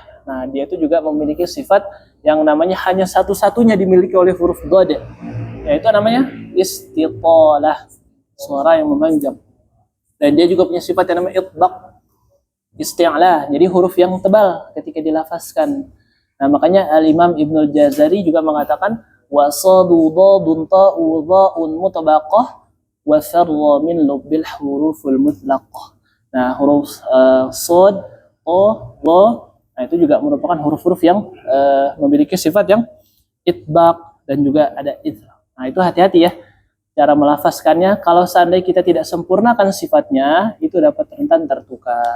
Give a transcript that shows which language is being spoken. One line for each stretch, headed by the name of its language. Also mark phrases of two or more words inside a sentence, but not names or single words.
Indonesian: Nah, dia itu juga memiliki sifat yang namanya hanya satu-satunya dimiliki oleh huruf dhad. Yaitu namanya istitalah, suara yang memanjang. Dan dia juga punya sifat yang namanya itbaq, isti'la. Jadi huruf yang tebal ketika dilafazkan. Nah, makanya Al-Imam Ibnul Jazari juga mengatakan
Arabic: وصاد ضاد طاء ظاء مطبقة وفر من لب الحروف مطلقة.
Indonesian: Nah, huruf sod, o, lo, nah itu juga merupakan huruf-huruf yang memiliki sifat yang itbaq dan juga ada idgham. Nah, itu hati-hati ya. cara melafazkannya. Kalau seandainya kita tidak sempurnakan sifatnya, itu dapat rentan tertukar.